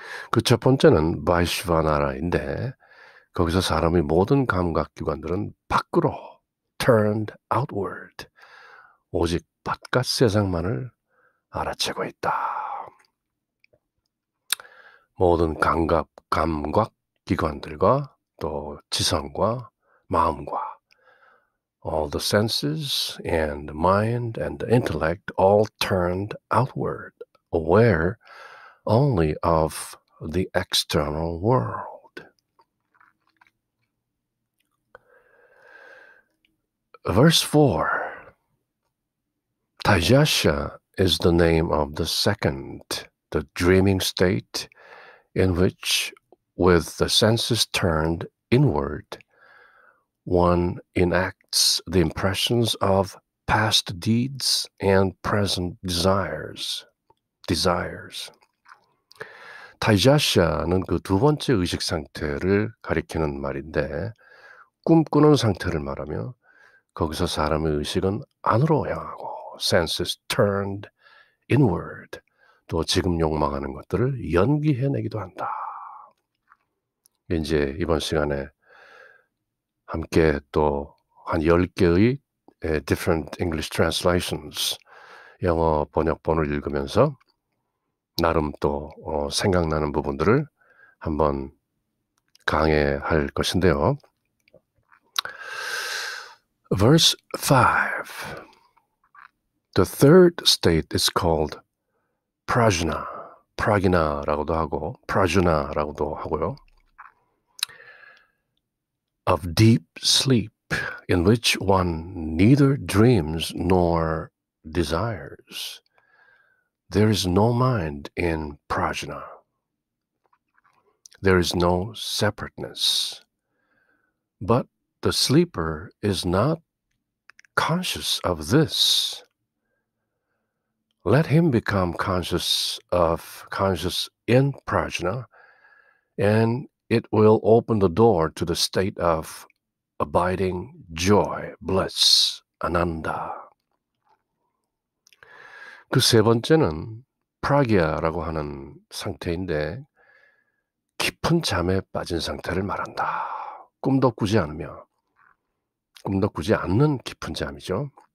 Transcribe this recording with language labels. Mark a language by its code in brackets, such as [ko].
[ko] 그 첫 번째는 바이슈바나라인데 거기서 사람의 모든 감각기관들은 밖으로 [en] turned outward, [ko] 오직 바깥 세상만을 알아채고 있다. 모든 감각기관들과 또 지성과 마음과 [en] all the senses and mind and intellect all turned outward, aware only of the external world. Verse 4. Taijasha is the name of the second, the dreaming state, in which, with the senses turned inward, one enacts the impressions of past deeds and present desires. [ko] 타이자샤는 그 두 번째 의식 상태를 가리키는 말인데 꿈꾸는 상태를 말하며 거기서 사람의 의식은 안으로 향하고 [en] senses turned inward. [ko] 또 지금 욕망하는 것들을 연기해내기도 한다. 이제 이번 시간에 함께 또 한 10개의 [en] different English translations [ko] 영어 번역본을 읽으면서 나름 또 생각나는 부분들을 한번 강해할 것인데요. [en] Verse 5. The third state is called prajna. [ko] pragina라고도 하고 prajna라고도 하고요. [en] Of deep sleep in which one neither dreams nor desires. There is no mind in prajna. There is no separateness. But the sleeper is not conscious of this. Let him become conscious in prajna, and it will open the door to the state of abiding joy, bliss, ananda. [ko] 그 세 번째는 프라기아라고 하는 상태인데 깊은 잠에 빠진 상태를 말한다. 꿈도 꾸지 않으며 꿈도 꾸지 않는 깊은 잠이죠.